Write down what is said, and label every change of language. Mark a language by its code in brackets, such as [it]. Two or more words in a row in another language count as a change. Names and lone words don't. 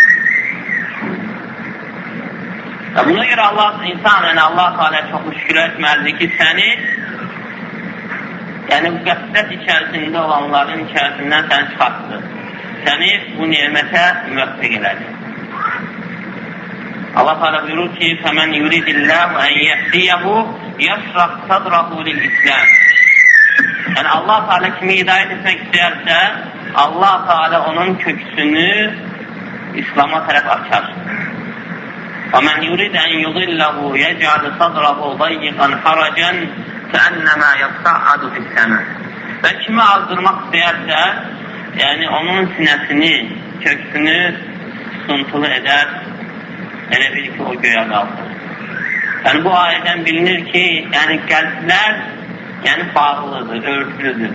[az] Buna görə insan, Allah Teala çox şükür etməlidir ki, səni bu qəflət içərisində olanların içərisindən səni çıxartdı. Səni bu nemətə müvəffəq elədi. Allah Teala buyurur ki, [ar] فَمَنْ يُرِدِ اللّٰهُ اَنْ يَهْدِيَهُ يَشْرَحْ صَدْرَهُ لِلْإِسْلَامِ. [az] Allah Teala kimi hidayət etmək istəyərsə, Allah Teala onun köksünü İslam'a tərəf açar. [ar] وَمَنْ يُرِدَ اَنْ يُضِلَّهُ يَجْعَلْ صَدْرَهُ ضَيِّقًا حَرَجًا كَأَنَّمَا يَصَّعَّدُ فِي السَّمَاءِ. [az] Və kimi azdırmaq istəyərsə, onun sinəsini, köksünü sıxıntılı edər, elə bil ki, o göyə qalxır. Bu ayədən bilinir ki, qəlblər bağlıdır, örtülüdür.